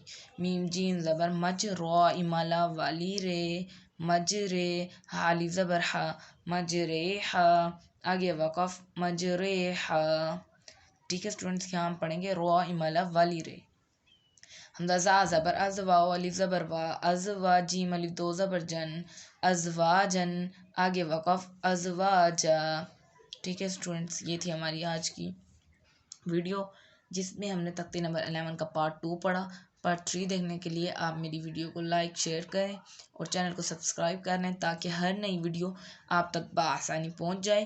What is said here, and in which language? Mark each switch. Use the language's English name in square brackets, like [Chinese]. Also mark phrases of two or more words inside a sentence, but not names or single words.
[Urdu] میم جین زبر مج را امالا والی رے مج رے ہا الف زبر ہا مج رے ہا آگے وقف مج رے ہا. ٹھیک ہے اسٹوڈنٹس، یہاں ہم پڑھیں گے را امالا والی رے. حمزہ زا زبر از واو الف زبر وا از وا جیم الف دو زبر جن ازواجن آگے وقف ازواجا. ٹھیک ہے اسٹوڈنٹس، یہ تھی ہماری آج کی ویڈیو جس میں ہم نے تختے نمبر 11 کا پارٹ 2 پڑھا. پارٹ 3 دیکھنے کے لیے آپ میری ویڈیو کو لائک شیئر کریں اور چینل کو سبسکرائب کر لیں تاکہ ہر نئی ویڈیو آپ تک بآسانی پہنچ جائے.